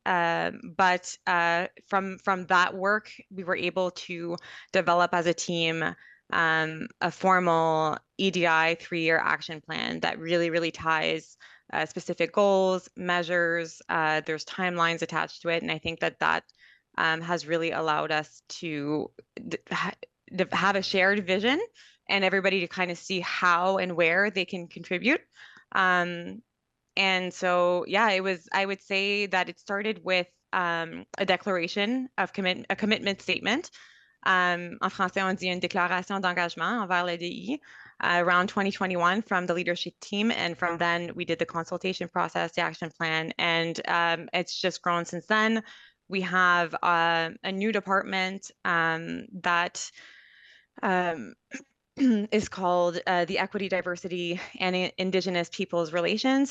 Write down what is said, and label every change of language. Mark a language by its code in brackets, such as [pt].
[en] But from that work, we were able to develop as a team a formal EDI 3-year action plan that really ties specific goals, measures, there's timelines attached to it. And I think that has really allowed us to have a shared vision and everybody to kind of see how and where they can contribute. And so, yeah, I would say that it started with a declaration of a commitment statement. [fr] En français, on dit une déclaration d'engagement envers l'EDI [en] around 2021 from the leadership team. And from then we did the consultation process, the action plan, and it's just grown since then. We have a new department that is called the Equity, Diversity, and Indigenous Peoples Relations.